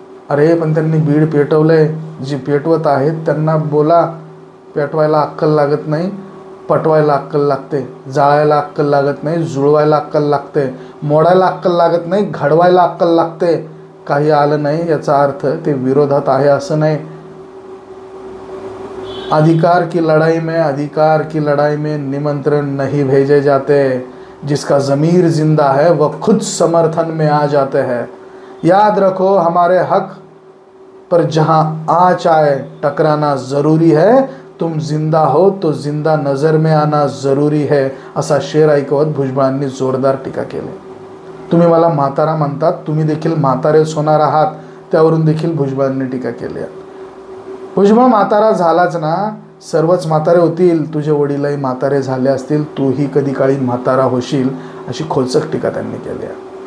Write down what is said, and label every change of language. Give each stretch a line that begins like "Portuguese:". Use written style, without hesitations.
Marathi: अरे पण त्यांनी बीड पेटवलंय. जी पेटवत आहेत त्यांना बोला, पेटवायला अक्कल लागत नाही, पटवायला अक्कल लागते. जाळायला अक्कल लागत नाही, जुळवायला अक्कल लागते. मोडायला अक्कल लागत नाही, घडवायला अक्कल लागते. काही आलं नाही याचा अर्थ ते विरोधात आहे असं नाही.
Hindi: अधिकार की लड़ाई में निमंत्रण नहीं भेजे जाते. जिसका ज़मीर जिंदा है वह खुद समर्थन में आ जाते हैं. याद रखो हमारे हक पर जहां आँच आए टकराना ज़रूरी है. तुम जिंदा हो तो जिंदा नज़र में आना ज़रूरी है
Marathi: असा शेर ऐकवत भुजबळांनी जोरदार टीका केली. तुम्ही मला म्हातारा म्हणतात, तुम्ही देखील म्हातारेच होणार आहात. त्यावरून देखील भुजबळांनी टीका केली आहे. भुजबळ म्हातारा झालाच ना, सर्वच म्हातारे होतील. तुझे वडीलही म्हातारे झाले असतील, तूही कधी काळी म्हातारा होशील अशी खोचक टीका त्यांनी केली आहे.